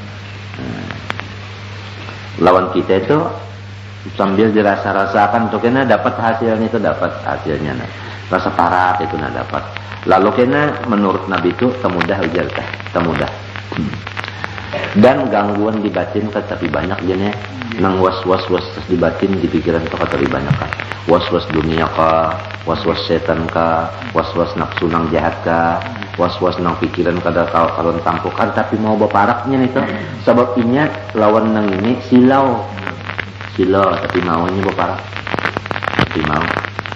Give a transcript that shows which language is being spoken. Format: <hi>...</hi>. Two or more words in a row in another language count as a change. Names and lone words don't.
<bjn>Lawan kita itu sambil dirasa-rasakan tuh kena dapat hasilnya nah. Rasa parah itu nah dapat. Lalu kena menurut Nabi itu temudah ujar teh, temudah. Dan gangguan di batin tapi banyak jenisnya. Nang was-was di batin di pikiran itu tapi banyak kan. Was-was dunia ka, was-was setan ka, was-was nafsu nang jahat ka, was-was nang pikiran kada kalon tampukan tapi mau baparaknya itu. Sebab inya lawan nang ini silau tapi maunya baparak. Tapi mau</bjn>